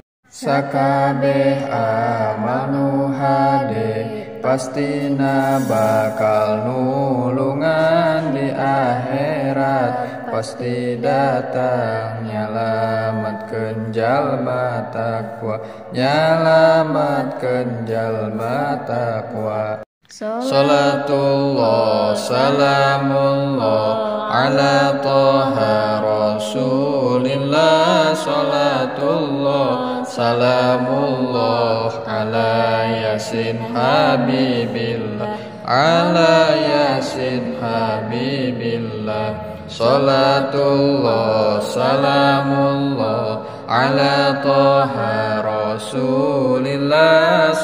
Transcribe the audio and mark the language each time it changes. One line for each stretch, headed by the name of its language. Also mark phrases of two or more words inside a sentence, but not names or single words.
Sundanese: Sakabeh amal nu hade pastina bakal nulungan. Di akhirat pasti datang nyalametkeun jalma takwa.
Arabic: صلاة الله سلام الله على طه رسول الله. صلاة الله سلام الله على يس حبيب الله. على يس حبيب الله. صلاة الله سلام الله على طه رسول الله.